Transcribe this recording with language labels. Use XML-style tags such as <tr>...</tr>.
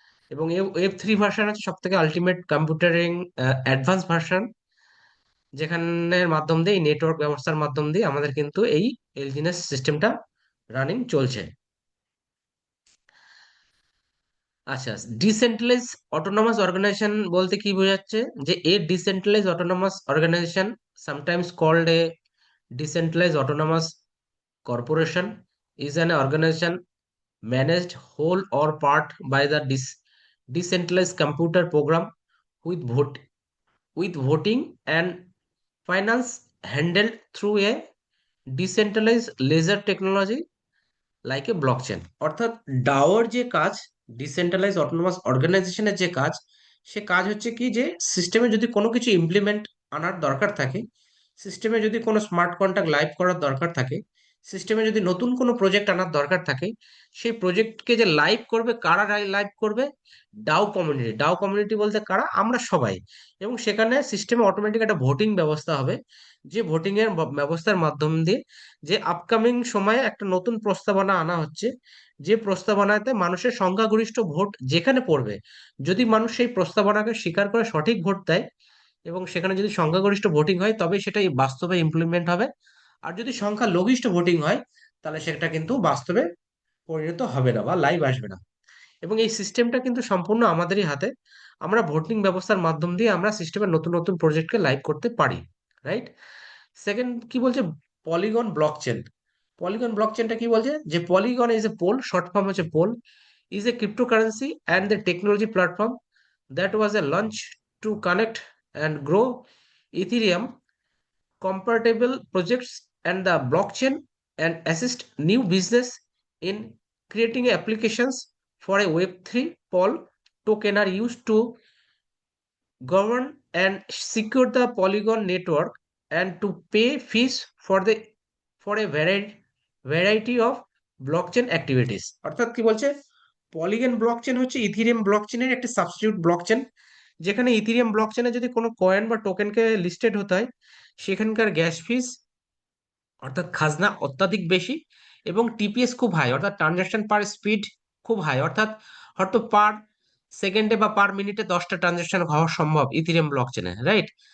<bn>এবং এই web 3 version হচ্ছে সব থেকে আলটিমেট কম্পিউটারিং অ্যাডভান্স ভার্সন, যেখানের মাধ্যম দিয়ে এই নেটওয়ার্ক ব্যবস্থার মাধ্যম দিয়ে আমাদের কিন্তু এই এলজিনেস সিস্টেমটা রানিং চলছে। আচ্ছা, ডিসেন্ট্রালাইজ অটোনমাস অর্গানাইজেশন বলতে কি বোঝাচ্ছে?</bn> <en>যে a decentralise autonomous organisation, sometimes called a decentralise autonomous corporation, is an organization managed whole or part by the decentralized computer program with voting and finance handled through a decentralized ledger technology like a blockchain.</en> <bn>অর্থাৎ ডাওর যে কাজ, decentralise autonomous অর্গানাইজেশনের যে কাজ, সে কাজ হচ্ছে কি যে সিস্টেমে যদি কোনো কিছু ইমপ্লিমেন্ট আনার দরকার থাকে, সিস্টেমে যদি কোনো স্মার্ট কন্ট্রাক্ট লাইভ করার দরকার থাকে, সিস্টেমে যদি নতুন কোনো প্রজেক্ট আনার দরকার থাকে, সেই প্রজেক্টকে যে লাইভ করবে, কারা লাইভ করবে? Dao community. ডাও কমিউনিটি বলতে কারা? আমরা সবাই। এবং সেখানে সিস্টেমে অটোমেটিক একটা ভোটিং ব্যবস্থা হবে, যে ভোটিং এর ব্যবস্থার মাধ্যম দিয়ে যে আপকামিং সময়ে একটা নতুন প্রস্তাবনা আনা হচ্ছে, যে প্রস্তাবনাতে মানুষের সংখ্যাগরিষ্ঠ ভোট যেখানে পড়বে, যদি মানুষ সেই প্রস্তাবনাকে স্বীকার করে সঠিক ভোট দেয় এবং সেখানে যদি সংখ্যাগরিষ্ঠ ভোটিং হয় তবে সেটা এই বাস্তবে ইমপ্লিমেন্ট হবে। আর যদি সংখ্যা লঘিষ্ঠ ভোটিং হয় তাহলে সেটা কিন্তু বাস্তবে পরিণত হবে না বা লাইভ আসবে না। এবং এই সিস্টেমটা কিন্তু সম্পূর্ণ আমাদেরই হাতে। আমরা ভোটিং ব্যবস্থার মাধ্যম দিয়ে আমরা সিস্টেমের নতুন নতুন প্রজেক্টকে লাইভ করতে পারি, রাইট? সেকেন্ড কি বলছে, পলিগন ব্লকচেন। পলিগন ব্লকচেনটা কি বলছে, যে</bn> <en>Polygon is a POL, short form হচ্ছে POL, is a cryptocurrency and the technology platform that was a launch to connect and grow Ethereum compatible projects and the blockchain and assist new business in creating applications for a Web3. Poll token are used to govern and secure the Polygon network and to pay fees for a variety of blockchain activities.</en> <bn>অর্থাৎ কি বলছে, polygon blockchain হচ্ছে ethereum ব্লকচেনের একটি substitute blockchain, যেখানে ethereum ব্লকচেনে যদি কোনো coin বা টোকেনকে listed হতে হয়, সেখানকার গ্যাস ফিস অর্থাৎ খাজনা অত্যাধিক বেশি, এবং টিপিএস খুব হাই, অর্থাৎ ট্রানজাকশন পার স্পিড খুব হাই, অর্থাৎ হয়তো পার সেকেন্ডে বা পার মিনিটে 10টা ট্রানজাকশন হওয়া সম্ভব ইথিরিয়াম ব্লকচেনে, রাইট?</bn>